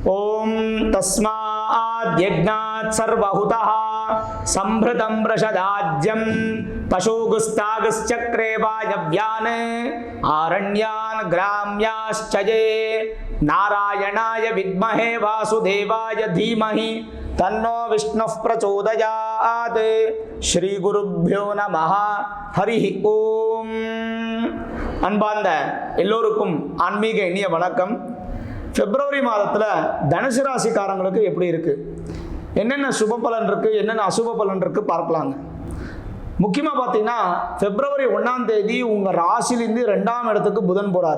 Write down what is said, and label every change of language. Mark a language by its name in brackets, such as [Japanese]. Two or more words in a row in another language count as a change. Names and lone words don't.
[Sanskrit] ओम तस्माद् यज्ञात् सर्वहुतः संभृतं वृषदाज्यं पशुगुस्तागश्चक्रे वायव्यान् आरण्यान् ग्राम्याश्च ये नारायणाय विद्महे वासुदेवाय धीमहि तन्नो विष्णुः प्रचोदयात्। श्री गुरुभ्यो नमः। हरि ओम। [Tamil] அன்பார்ந்த எல்லோருக்கும் ஆன்மீக இனிய வணக்கம். பிப்ரவரி மாதத்தில் தனுசு ராசிக்காரங்களுக்கு எப்படி இருக்கு, என்னென்ன சுப பலன் இருக்கு, என்னென்ன அசுப பலன் இருக்கு பார்க்கலாங்க. முக்கியமாக பார்த்தீங்கன்னா பிப்ரவரி 1ஆம் தேதி உங்கள் ராசியிலிருந்து 2ஆம் இடத்துக்கு புதன் போறாரு.